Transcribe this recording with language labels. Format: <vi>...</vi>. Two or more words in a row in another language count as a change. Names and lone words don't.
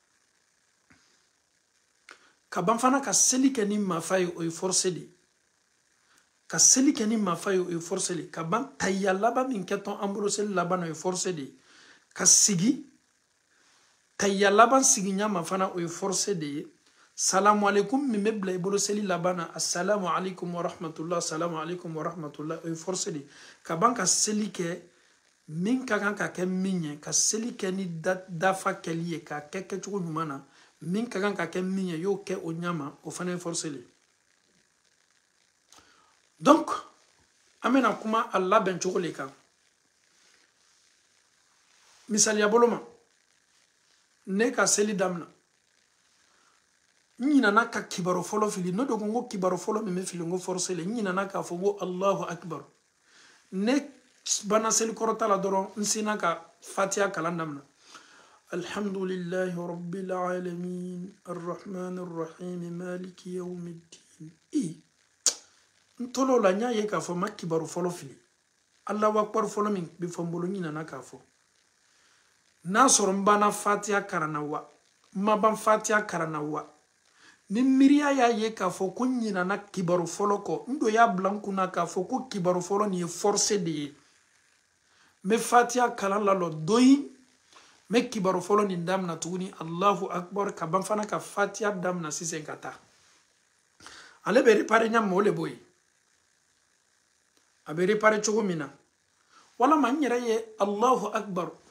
<bm>ka ban fana ka seli kɛ ni mafa ye o ye forcé de ka seli kɛ ni mafa ye o ye forcé de ka ban tayya laban min kɛtɔn an bolo seli laban o ye forcé de ka sigi tayya laban sigi ɲama fana o ye forcé de ye</bm> <ar>سلام عليكم</ar> <bm>min bɛ bila i bolo seli laban na</bm> <ar>السلام عليكم ورحمة الله السلام عليكم ورحمة الله</ar> <bm>o ye forcé de ka ban ka seli kɛ min ka kan ka kɛ min ye ka seli kɛ ni dafa kɛli ye k'a kɛ kɛcogo ɲuman na min ka kan ka kɛ min ye y'o kɛ o ɲama o fana ye forcé de donc an bɛna kuma a labɛn cogo le kan misaliya bolo ma ne ka seli damina n ɲinana ka kibaro fɔlɔ fili ne dogo n ko kibaro fɔlɔ min bɛ fili n ko forcé le n ɲinana k'a fɔ ko</bm> <ar>الله أكبر</ar> <bm>ne banna seli kɔrɔta la dɔrɔn n sinna ka fatiha kalan damina</bm> <ar>الحمد لله رب العالمين الرحمن الرحيم مالك يوم الدين</ar> <bm>n tolo la n y'a ye k'a fɔ n ma kibaro fɔlɔ fili</bm> <ar>الله أكبر</ar> <bm>fɔlɔ min bɛ fɔ n bolo n ɲinana k'a fɔ n'a sɔrɔ n banna fatiha karanna wa n ma ban fatiha karanna wa ni miiriya y'a ye k'a fɔ ko n ɲinana kibaro fɔlɔ kɔ n don y'a bila n kunna k'a fɔ ko kibaro fɔlɔ nin ye forcé de ye n bɛ fatiha kalan lalɔ doyi n bɛ kibaro fɔlɔ nin damina tuguni</bm> <ar>الله أكبر</ar> <bm>ka ban fana ka fatiha damina sisan ka taa ale bɛ réparé ɲa o le b'o ye a bɛ réparé cogo min na walama n yɛrɛ ye</bm> <ar>الله أكبر</ar>